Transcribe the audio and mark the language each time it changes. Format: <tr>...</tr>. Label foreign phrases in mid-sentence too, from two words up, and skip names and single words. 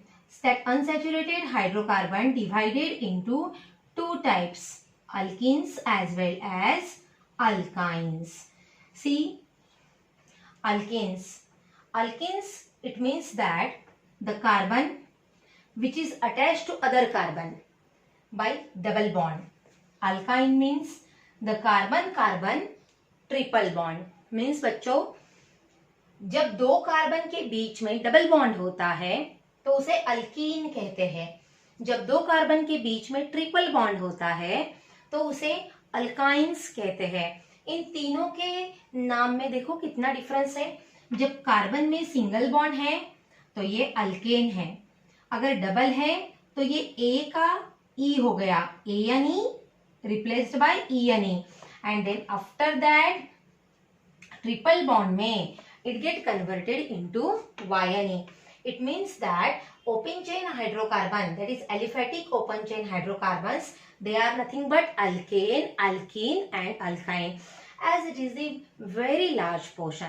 <en>That unsaturated hydrocarbon divided into two types, alkenes as well as alkynes. See, alkenes. Alkenes, it means that the carbon which is attached to other carbon by double bond. Alkyne means the carbon-carbon triple bond.</en> <hi>मीन्स बच्चों, जब दो कार्बन के बीच में</hi> <en>double bond</en> <hi>होता है तो उसे अल्कीन कहते हैं. जब दो कार्बन के बीच में</hi> <en>triple bond</en> <hi>होता है तो उसे अल्काइंस कहते हैं. इन तीनों के नाम में देखो कितना डिफरेंस है. जब कार्बन में</hi> <en>single bond</en> <hi>है तो ये अल्केन है, अगर डबल है तो ये ए का ई हो गया,</hi> <en>A N E replaced by E N E, and then after that triple bond में it get converted into YNE. It means that open chain hydrocarbon, that is aliphatic open chain hydrocarbons, they are nothing but alkane, alkene and alkyne, as it is a very large portion.</en>